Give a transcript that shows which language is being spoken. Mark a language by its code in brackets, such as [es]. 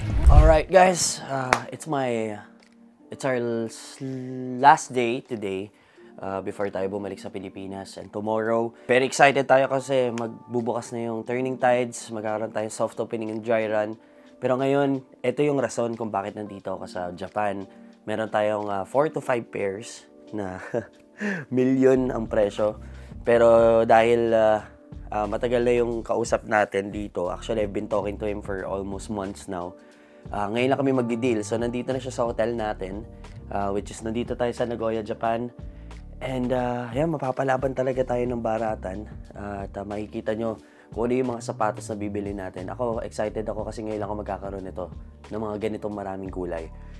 [en] Alright guys, it's our last day today before [tl] tayo bumalik sa Pilipinas, [en] and tomorrow [tl] very excited tayo kasi magbubukas na yung Turning Tides, magkakaroon tayo [en] soft opening and dry run. [tl] Pero ngayon, ito yung rason kung bakit nandito ako sa Japan. Meron tayong 4 to 5 pairs na million ang presyo. Pero dahil matagal na yung kausap natin dito, [en] actually I've been talking to him for almost months now. [tl] Ngayon lang kami magdi-deal. So, nandito na siya sa hotel natin, which is nandito tayo sa Nagoya, Japan. And, yan, mapapalaban talaga tayo ng baratan. At makikita nyo kung ano yung mga sapatos na bibili natin. Ako, excited ako kasi ngayon lang ako magkakaroon nito ng mga ganitong maraming kulay.